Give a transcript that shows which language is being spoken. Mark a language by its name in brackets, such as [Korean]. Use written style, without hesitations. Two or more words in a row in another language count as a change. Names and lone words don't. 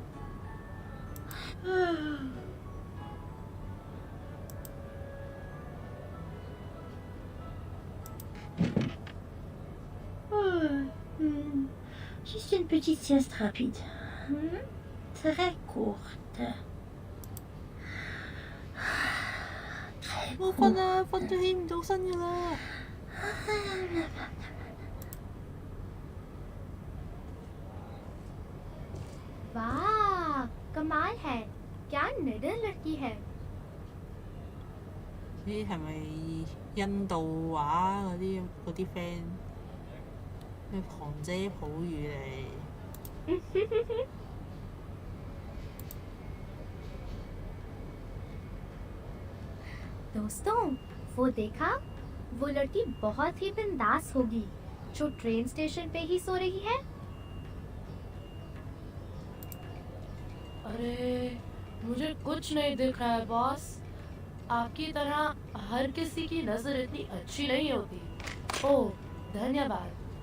[French] Juste une petite sieste rapide. Très courte. Très courte. [Cantonese] 我瞓啦，瞓咗起唔到身㗎啦。 [Hindi] वाह कमाल है क्या निडर लड़की है [Cantonese] 咦，係咪印度話嗰啲 friend 咩旁遮普語嚟？ [Hindi] दोस्तों वो देखा वो लड़की बहुत ही बिंदास होगी जो ट्रेन स्टेशन पे ही सो रही है अरे मुझे कुछ नहीं दिख रहा है बॉस आपकी तरह हर किसी की नज़र इतनी अच्छी नहीं होती ओह धन्यवाद